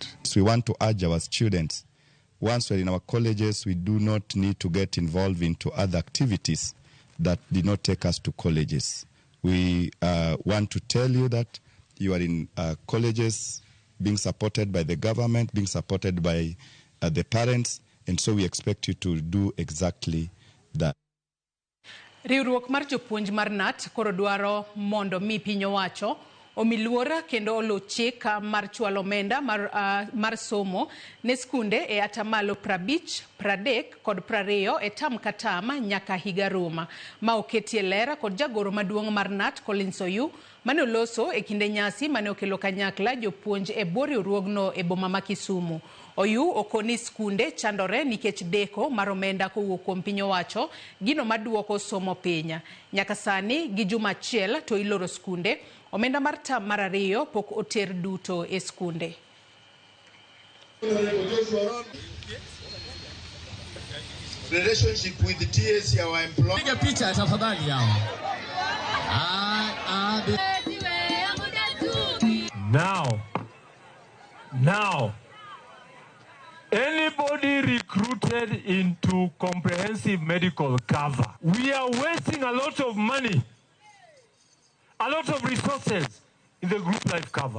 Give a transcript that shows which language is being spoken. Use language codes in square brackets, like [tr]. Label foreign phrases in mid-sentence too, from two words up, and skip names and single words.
[en] So we want to urge our students, once we're in our colleges, we do not need to get involved into other activities that did not take us to colleges. We want to tell you that you are in colleges being supported by the government, being supported by the parents, and so we expect you to do exactly that. [luo] Riwruok mar jopuonj mar NAT koro dwaro mondo mi piny owacho omiluora kendo olo chik mar chwalo omenda mar somo ne skunde e atamalo 50, 30 kod 20 e tam katama nyaka higa ruma ma oketie lera kod jagoro maduong' mar NAT Collins Oyu mane oloso e kinde nyasi mane okelo kanyakla jopuonj e bwo riwruogno e boma ma Kisumu. Oyu okoni skunde chandore nikech deko mar omenda kowuok kuom piny owacho gino maduoko somo pinya. Nyaka sani gi juma achiel to iloro skunde, omenda mar tam mar 2 pok oter duto e skunde. [en] Relationship with the TSC, our employer. [sw] Piga picha tafadhali yao. [en] Now, anybody recruited into comprehensive medical cover, we are wasting a lot of money, a lot of resources in the group life cover.